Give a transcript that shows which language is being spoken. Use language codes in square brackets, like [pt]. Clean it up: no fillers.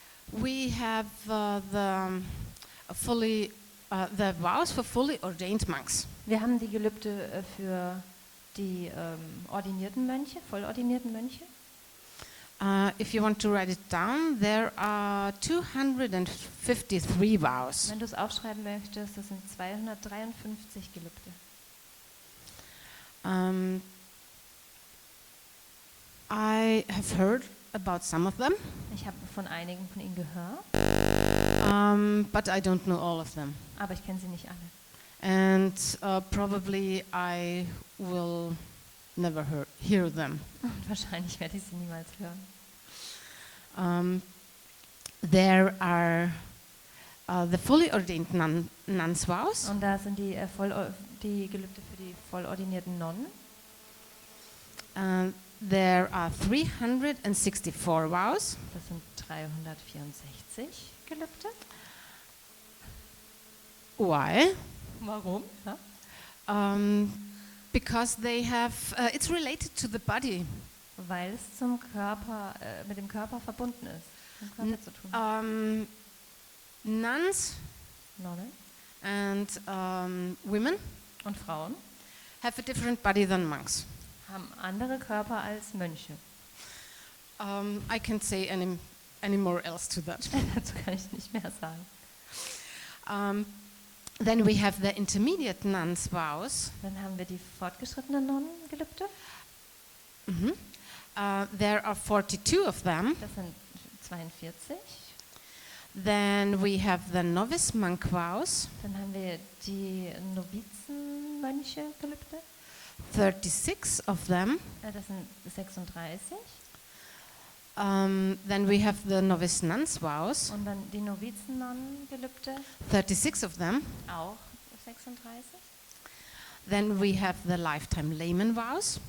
[en] We have the vows for fully ordained monks. [de] Wir haben die Gelübde für die ordinierten Mönche, vollordinierten Mönche. [en] If you want to write it down, there are 253 vows. [de] Wenn du es aufschreiben möchtest, das sind 253 Gelübde. [en] I have heard about some of them, [de] Ich habe von einigen von ihnen gehört, [en] but I don't know all of them. [de] aber ich kenne sie nicht alle. [en] And probably I will never hear them. [de] Und wahrscheinlich werde ich sie niemals hören. [en] There are the fully ordained nuns vows. [de] Und da sind die Gelübde für die vollordinierten Nonnen. [en] There are 364 vows. [de] Das sind 364 Gelübde. [en] Why? [de] Warum? Ja? [en] Because they have, it's related to the body. [de] Weil es mit dem Körper verbunden ist. Mit dem Körper zu tun. [en] Nuns [de] Nonnen [en] and women [de] und Frauen [en] have a different body than monks. [de] haben andere Körper als Mönche. [en] I can't say any more else to that. [de] Dazu kann ich nicht mehr sagen. [en] Then we have the intermediate nuns vows. [de] Dann haben wir die fortgeschrittenen Nonnengelübde. [en] There are 42 of them. [de] Das sind 42. [en] Then we have the novice monk vows. [de] Dann haben wir die Novizenmönche-Gelübde. [en] 36 of them. [de] Das sind 36. [en] Then we have the novice nuns vows. [de] Und dann die Novizennonnengelübde, [en] 36 of them. [de] auch 36. [en] Then we have the lifetime layman vows.